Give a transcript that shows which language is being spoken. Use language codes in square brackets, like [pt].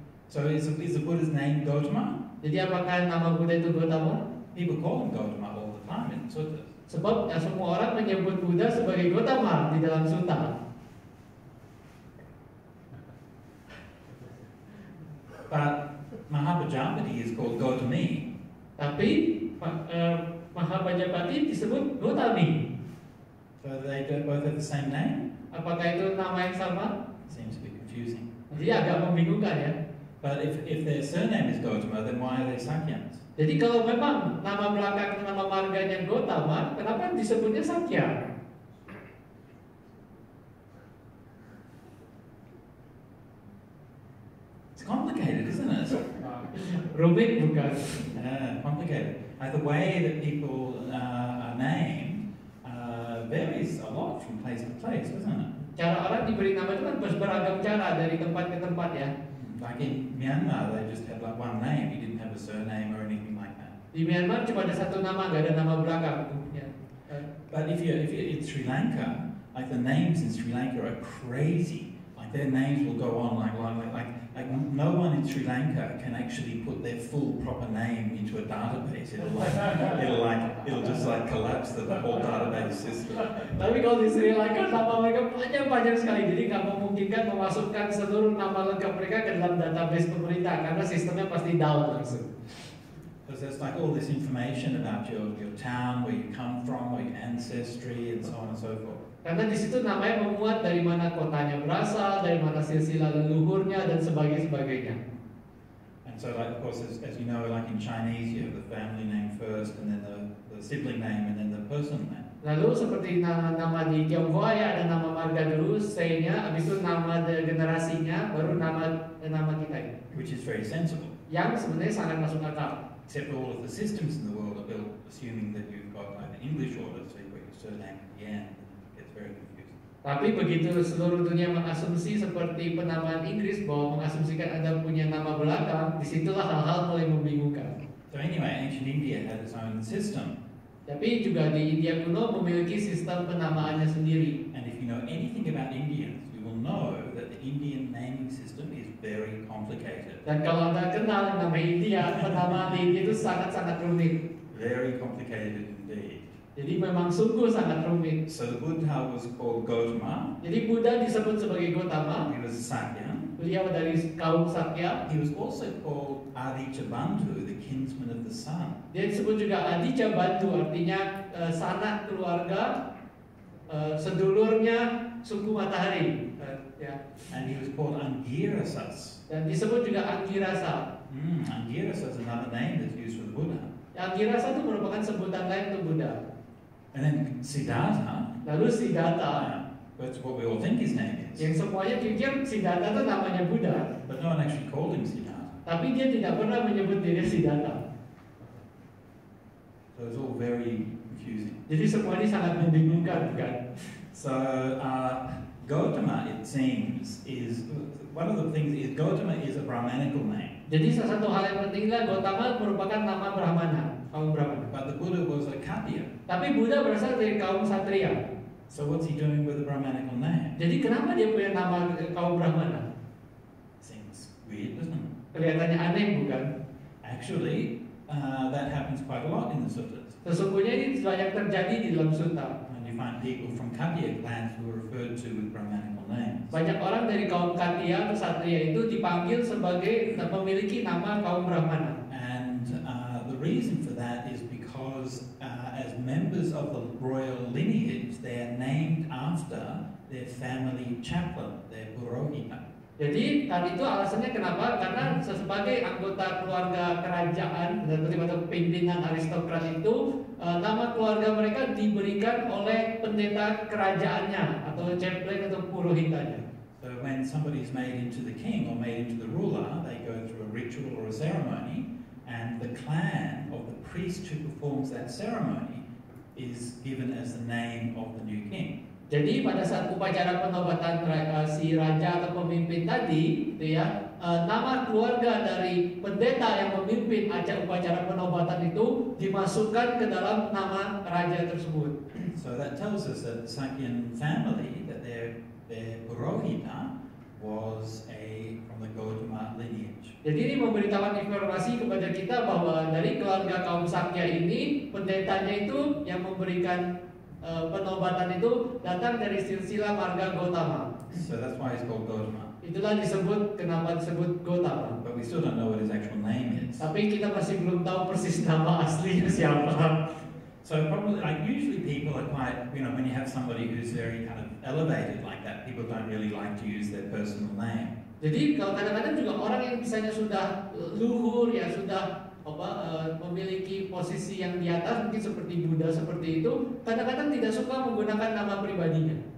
[en] So is the Buddha's name Gautama? [id] Jadi apakah nama Buddha itu Gautama? [en] People call him Gautama all the time in suttas. [id] Sebab semua orang menyebut Buddha sebagai Gautama di dalam sutta. [en] But Mahapajapati is called Gautami. [id] Tapi Mahapajapati disebut Gautami. [en] So they both have the same name? [id] Apakah itu nama yang sama? [en] Seems a bit confusing. [id] Jadi agak membingungkan ya. [en] But if their surname is Gautama, then why are they Sakyans? [id] Jadi kalau memang nama belakang nama marganya Gautama, kenapa disebutnya Sakya? [en] It's complicated, isn't it? [id] Rumit bukan? [en] Complicated. The way that people are named varies a lot from place to place, doesn't it? [id] Cara orang diberi nama itu kan beragam cara dari tempat ke tempat ya. [en] Like in Myanmar, they just had like one name. You didn't have a surname or anything like that. [id] Di Myanmar cuma ada satu nama, nggak ada nama belakang. Ya. [en] But if you're in Sri Lanka, like the names in Sri Lanka are crazy. Like their names will go on like no one in Sri Lanka can actually put their full proper name into a database. It'll just like collapse the whole database system. [id] Tapi kalau di Sri Lanka nama mereka panjang sekali, jadi nggak memungkinkan memasukkan seluruh nama lengkap mereka ke dalam database pemerintah karena sistemnya pasti down langsung. [en] Because there's like all this information about your town, where you come from, or your ancestry, and so on and so forth. [id] Karena di situ namanya memuat dari mana kotanya berasal, dari mana silsilah leluhurnya dan sebagainya. [en] And so, like, of course, as you know, like in Chinese, you have the family name first, and then the sibling name, and then the personal name. [id] Lalu seperti nama di Tionghoa ya ada nama marga dulu, say-nya, habis itu nama generasinya, baru nama kita ini. [en] Which is very sensible. [id] Yang sebenarnya sangat masuk akal. [en] Except all of the systems in the world are built assuming that you've got like the English order, so you've got your surname at the end. It gets very confusing. [id] Tapi begitu seluruh dunia mengasumsi seperti penamaan Inggris bahwa mengasumsikan Anda punya nama belakang, disitulah hal-hal mulai membingungkan. [en] So anyway, ancient India had its own system. [id] Tapi juga di India kuno memiliki sistem penamaannya sendiri. [en] And if you know anything about Indians, you will know that the Indian naming system is very complicated. [id] Dan kalau Anda kenal nama India, penamaan di India itu sangat-sangat rumit. [en] Very complicated indeed. [id] Jadi memang sungguh sangat rumit. [en] So the Buddha was called Gautama. [id] Jadi Buddha disebut sebagai Gautama. [en] He was a Sakya. [id] Beliau dari kaum Sakya. [en] He was also called Adichabandhu, the kinsman of the sun. [id] Dia disebut juga Adichabandhu, artinya sanak keluarga, sedulurnya suku matahari. Ya. [en] And he was called Angirasas. [id] Dan disebut juga Anggirasa. [en] Angirasa is another name that's used for the Buddha. [id] Anggirasa itu merupakan sebutan lain untuk Buddha. [en] And then Siddhartha. [id] Lalu Siddhartha. [en] That's what we all think his name is. [id] Yang semuanya pikir Siddhartha itu namanya Buddha. [en] But no one actually called him Siddhartha. [id] Tapi dia tidak pernah menyebut diri Siddhartha. [en] So it's all very confusing. [id] Jadi semua ini sangat membingungkan, bukan? [en] So Gautama, it seems, is one of the things is Gautama is a Brahmanical name. [id] Jadi salah satu hal yang pentinglah Gautama merupakan nama Brahmana, kaum Brahmana. [en] But the Buddha was a Kapya. [id] Tapi Buddha berasal dari kaum Satria. [en] So what's he doing with a Brahmanical name? [id] Jadi kenapa dia punya nama kaum Brahmana? [en] Seems weird, doesn't it? [id] Kelihatannya aneh, bukan? [en] Actually, that happens quite a lot in the suttas. [id] Sesungguhnya ini banyak terjadi di dalam sutta. [en] And you find people from Kapya clans who are referred to with Brahmanical names. [id] Banyak orang dari kaum Katya atau Satria itu dipanggil sebagai memiliki nama kaum Brahmana. [en] And the reason for that is because as members of the royal lineage, they are named after their family chaplain, their Purohita. [id] Jadi tadi itu alasannya kenapa? Karena sebagai anggota keluarga kerajaan dan terlibat pimpinan aristokrat itu nama keluarga mereka diberikan oleh pendeta kerajaannya atau chaplain atau purohitanya. [en] So when somebody is made into the king or made into the ruler, they go through a ritual or a ceremony, and the clan of the priest who performs that ceremony is given as the name of the new king. [id] Jadi pada saat upacara penobatan si raja atau pemimpin tadi, itu ya, nama keluarga dari pendeta yang memimpin upacara penobatan itu dimasukkan ke dalam nama raja tersebut. [en] So that tells us that the Sakyan family, that their Purohita was from the Gautama lineage. [id] Jadi ini memberitahukan informasi kepada kita bahwa dari keluarga kaum Sakya ini pendetanya itu yang memberikan penobatan itu datang dari silsilah marga Gautama. [en] So that's why it's called Gautama. [id] Itulah kenapa disebut Gautama. [en] But we still don't know what his actual name is. [id] Tapi kita masih belum tahu persis nama aslinya siapa. [en] So probably, like usually people are quite, when you have somebody who's very kind of elevated like that, people don't really like to use their personal name. [id] Jadi kalau kadang-kadang juga orang yang misalnya sudah luhur ya sudah memiliki posisi yang di atas mungkin seperti Buddha seperti itu kadang-kadang tidak suka menggunakan nama pribadinya.